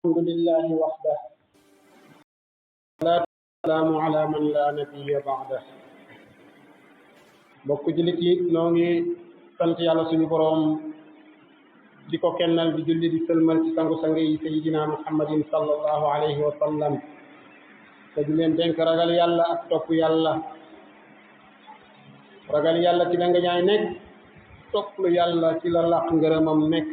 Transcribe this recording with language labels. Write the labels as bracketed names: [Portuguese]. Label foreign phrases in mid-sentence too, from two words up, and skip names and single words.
[Arabic] الحمد لله وحده والسلام على من لا نبي بعده [Wolof] bokk jullit yi noo ngi sant yàlla suñu boroom di ko kennal di julli di sëlmal ci sangu-sang yi [Arabic] سيدنا محمد صلى الله عليه وسلم [Wolof] te di leen dénk ragal yàlla ak topp yàlla. ragal yàlla ci la nga ñaay nekk, topp lu yàlla ci la làq ngërëmam nekk.